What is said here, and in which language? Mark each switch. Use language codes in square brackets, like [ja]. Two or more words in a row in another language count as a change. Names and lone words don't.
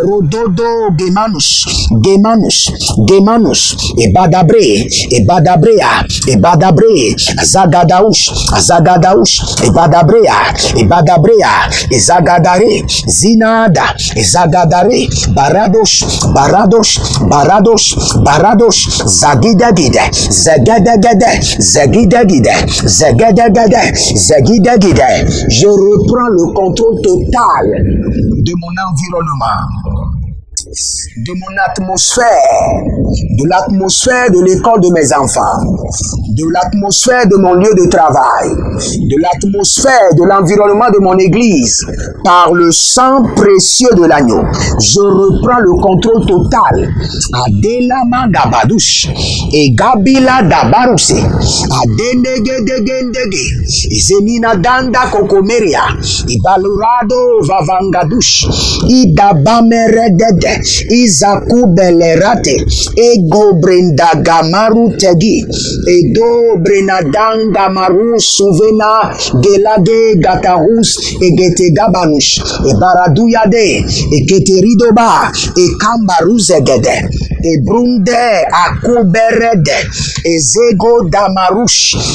[fr] Rododo Gemanus, Gemanus, Gemanus, et Badabre, et Badabrea, et Badabre, Azagadaouch, Azagadaouch, et Badabrea, et Badabrea, et Zagadare, Zinada, et Zagadare, Baradosh, Baradosh, Baradosh, Baradosh, Zagidagide, Zagadagade, Zagidagide, Zagadagade, Zagidagide. Je reprends le contrôle total de mon environnement, de mon atmosphère, de l'atmosphère de l'école de mes enfants, de l'atmosphère de mon lieu de travail, de l'atmosphère de l'environnement de mon église, par le sang précieux de l'agneau. Je reprends le contrôle total. Adelama Gabadouche et Gabila Dabarouse, Adenegedegedege, Zemina Danda Kokomeria, Ibalurado Vavangadouche, Idabameredede, Izakubelerate, Ego Brenda Gamaru Tegi, Edo Brenadanga Maru Souvena, Gelade Gatahus, Egete Gabanush, E Baraduyade, Eketeridoba, E Kambaruzegede, E Brunde Akuberede, Ezego Damarush,